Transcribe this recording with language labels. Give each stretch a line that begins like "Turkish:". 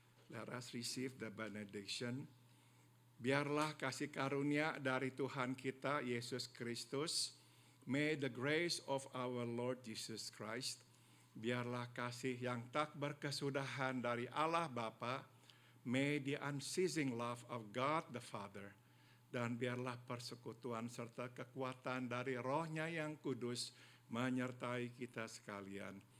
English: Let us receive the benediction.
Indonesian: Biarlah kasih karunia dari Tuhan kita, Yesus Kristus.
English: May the grace of our Lord Jesus Christ.
Indonesian: Biarlah kasih yang tak berkesudahan dari Allah Bapa.
English: May the unceasing love of God the Father.
Indonesian: Dan biarlah persekutuan serta kekuatan dari Roh-Nya yang kudus menyertai kita sekalian.